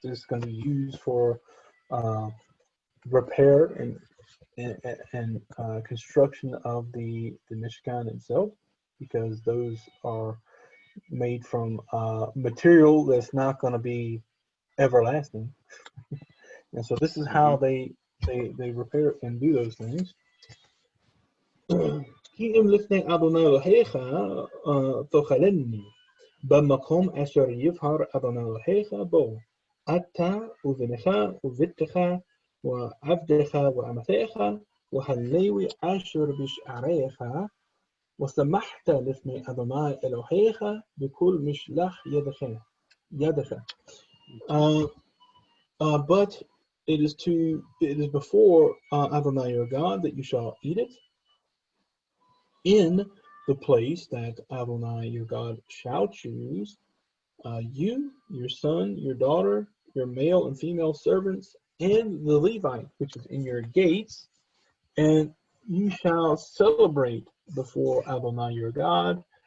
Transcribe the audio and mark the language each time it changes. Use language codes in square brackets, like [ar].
[en] This is going to be used for repair and construction of the Mishkan itself, because those are made from material that's not going to be everlasting. And so this is how they repair and do those things. [he] כי אם לפני אדוני אלוהיך תאכלני במקום אשר יבחר אדוני אלוהיך בו, אתה ובנך וביתך ועבדך ואמתך והלוי אשר בשעריך, ושמחת לפני אדוני אלוהיך בכל משלח ידך. [en] But it is before Adonai your God that you shall eat it, in the place that Adonai your God shall choose, you, your son, your daughter, your male and female servants, and the Levite, which is in your gates, and you shall celebrate before Adonai your God